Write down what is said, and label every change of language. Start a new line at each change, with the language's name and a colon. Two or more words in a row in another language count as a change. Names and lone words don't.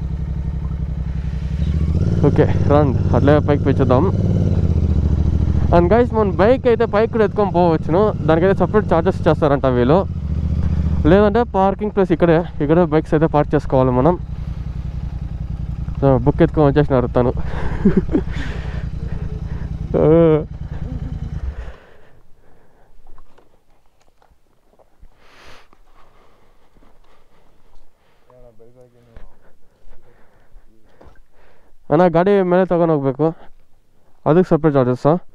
Telugu: ఓకే రండి అట్లే పైకి పెంచుదాం. అండ్ గైస్ మన బైక్ అయితే పైకి కూడా ఎత్తుకొని పోవచ్చును, దానికైతే సపరేట్ ఛార్జెస్ చేస్తారంట వీళ్ళు. లేదంటే పార్కింగ్ ప్లేస్ ఇక్కడే బైక్స్ అయితే పార్క్ చేసుకోవాలి మనం. బుక్ ఎత్తుకొని వచ్చేసినారు తను.
Kannada: ಅಣ್ಣ ಗಾಡಿ ಮೇಲೆ ತಗೊಂಡು ಹೋಗ್ಬೇಕು, ಅದಕ್ಕೆ ಸಪ್ರೇಟ್ ಚಾರ್ಜಸ್ಸಾ?